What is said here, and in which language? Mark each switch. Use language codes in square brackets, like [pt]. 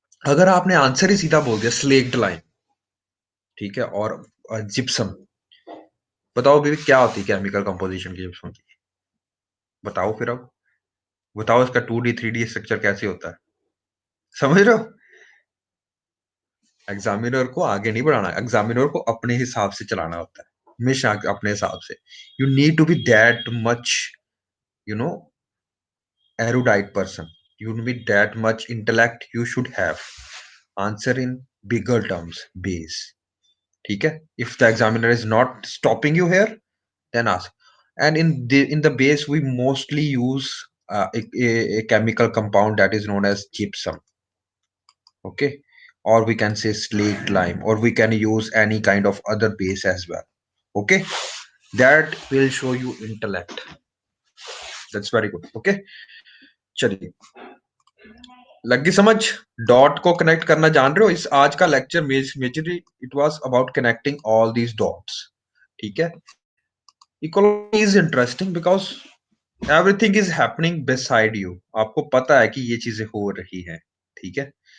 [hi] अगर आपने आंसर ही सीधा बोल दिया स्लेक्ड लाइन, ठीक है, और जिप्सम, बताओ बेबी क्या होती है केमिकल कंपोजिशन की जिप्सम की? बताओ फिर, अब बताओ इसका 2D 3D स्ट्रक्चर कैसे होता है, समझ रहे हो? एग्जामिनर को आगे नहीं बढ़ाना, एग्जामिनर को अपने हिसाब से चलाना होता है, हमेशा अपने हिसाब से। [en] You need to be that much, you know, erudite person, you need that much intellect, you should have answer in bigger terms, base, ठीक है। If the examiner is not stopping you here, then ask. And in the base we mostly use a chemical compound that is known as gypsum, okay, or we can say slaked lime, or we can use any kind of other base as well, okay. That will show you intellect, that's very good, okay। [hi] चलिए, लगी समझ? Dot को connect करना जान रहे हो? [en] इस आज का lecture majorly it was about connecting all these dots, ठीक है। Ecology is interesting because everything is happening beside you, [hi] आपको पता है कि ये चीजें हो रही हैं, [en] ठीक है।